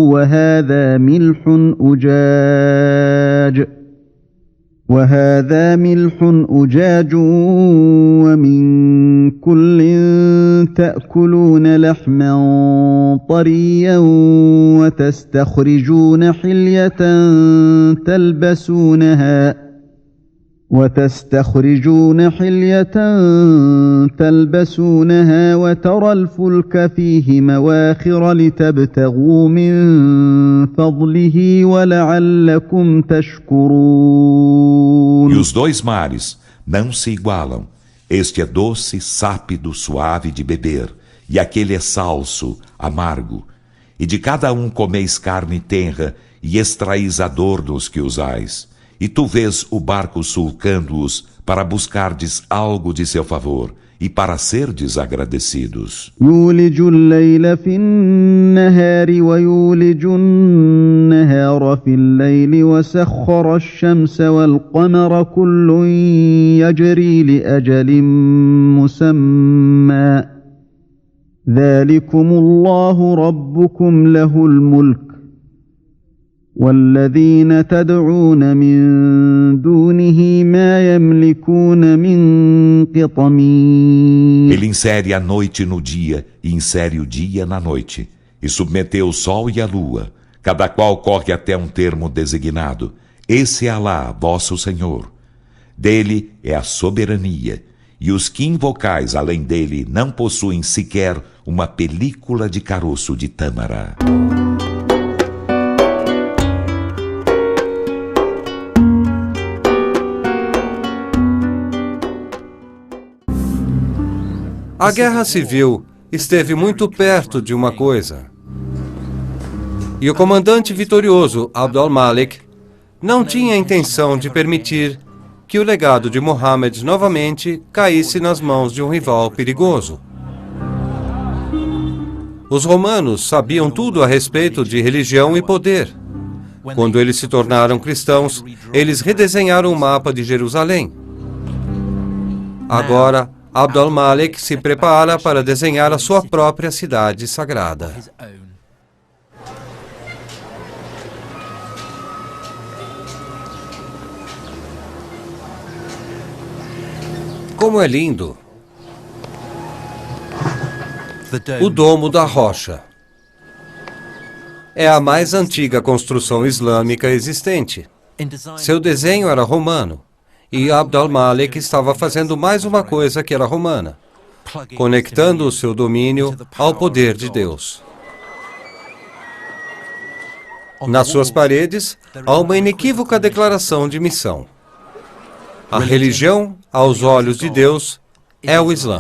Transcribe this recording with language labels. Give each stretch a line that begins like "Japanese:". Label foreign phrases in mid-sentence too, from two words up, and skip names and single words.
Arabic: وهذا ملح أجاج ومن كل تأكلون لحما طريا وتستخرجون حلية تلبسونها وترى الفلك فيه مواخر لتبتغوا من فضله ولعلكم تشكرون.
Portuguese: E os dois mares não se igualam. Este é doce, sápido, suave de beber, e aquele é salso, amargo. E de cada um comeis carne tenra, e extraís a dor dos que usais. E tu vês o barco sulcando-os para buscardes algo de seu favor e para serdes agradecidos.
Arabic: يولج الليل في النهار ويولج النهار في الليل وسخر الشمس والقمر كل يجري لأجل مسمى ذلكم الله ربكم له الملك والذين تدعون من دونه ما يملكون من قطمير.
Portuguese: Ele insere a noite no dia e insere o dia na noite, e submeteu o sol e a lua, cada qual corre até um termo designado. Esse é Alá, vosso Senhor. Dele é a soberania, e os que invocais além dele não possuem sequer uma película de caroço de tâmara. A guerra civil esteve muito perto de uma coisa. E o comandante vitorioso, Abd al-Malik, não tinha a intenção de permitir que o legado de Muhammad novamente caísse nas mãos de um rival perigoso. Os romanos sabiam tudo a respeito de religião e poder. Quando eles se tornaram cristãos, eles redesenharam o mapa de Jerusalém. Agora, Abd al-Malik se prepara para desenhar a sua própria cidade sagrada. Como é lindo! O Domo da Rocha. É a mais antiga construção islâmica existente. Seu desenho era romano. E Abd al-Malik estava fazendo mais uma coisa que era romana, conectando o seu domínio ao poder de Deus. Nas suas paredes, há uma inequívoca declaração de missão. A religião, aos olhos de Deus, é o Islã.